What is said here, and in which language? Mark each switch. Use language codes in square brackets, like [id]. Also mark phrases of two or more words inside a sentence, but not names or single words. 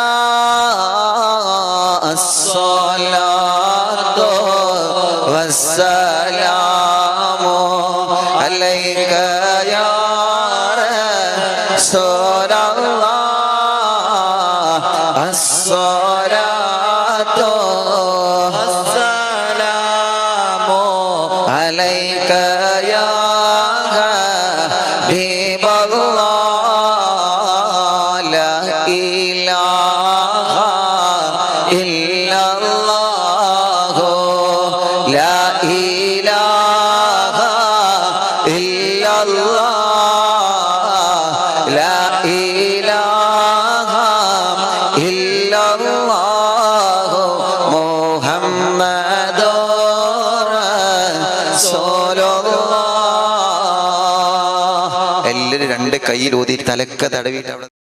[ar] الصلاة والسلام عليك يا رسول الله. الصلاة والسلام عليك يا حبيب الله. لا إله إلا الله. لا إله إلا الله. لا إله إلا الله. [ml] محمد എല്ലാവരും രണ്ട് കയ്യിൽ ഊതി തലക്ക തടവിയിട്ട് അവിടെ